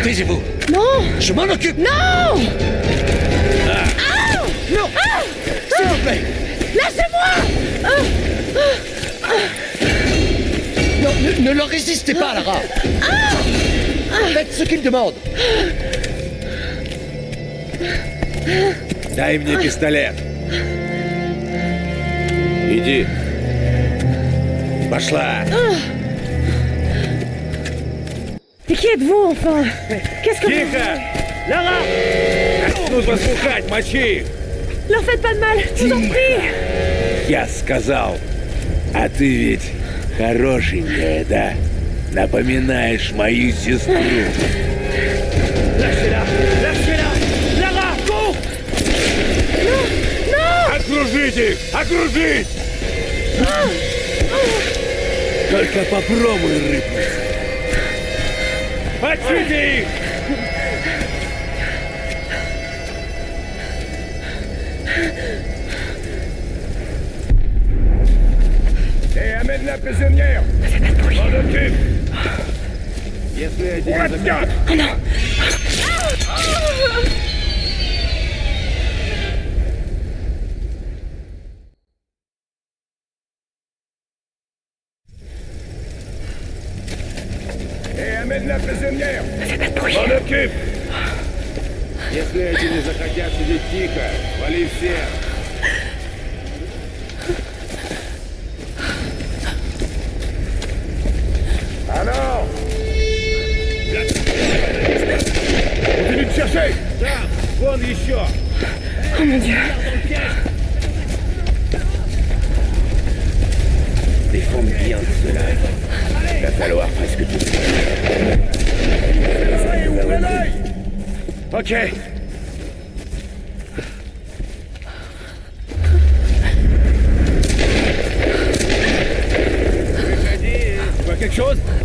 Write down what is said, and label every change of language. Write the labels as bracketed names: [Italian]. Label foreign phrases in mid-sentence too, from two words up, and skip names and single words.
[French] Taisez-vous. Non. Je m'en occupe. Non. Non. S'il vous plaît. Lâchez-moi. Non, ne leur résistez pas, Lara. Faites ce qu'ils demandent. [Russian] Дай мне пистолет. Иди. Пошла. [French] Mais qui êtes-vous, enfin? Qu'est-ce que vous... [Russian] Тихо! Lara! Нужно слухать, мочи их! [French] Leur faites pas de mal, je vous en prie. [Russian] Я сказал. А ты ведь хорошенькая, да? Напоминаешь мою сестру. [French] Lâchez-la! Lâchez-la! Lara, cours! Non! [Russian] Окружить их! Окружить! Только попробуй рыпнуть. Мочите их! [French] Amène la prisonnière. Fais pas de bruit. M'en occupe. [Russian] Если эти [French] On la tient. Oh non. Amène la prisonnière. Fais pas de bruit. M'en occupe. [Russian] Если эти не захотят сидеть тихо, вали всех. [French] Alors. Continue de chercher. [Russian] Там, вон еще. [French] Oh mon Dieu. Défends bien de cela. Il va falloir presque tout. Ouvrez l'œil. Ok. Tu vois quelque chose?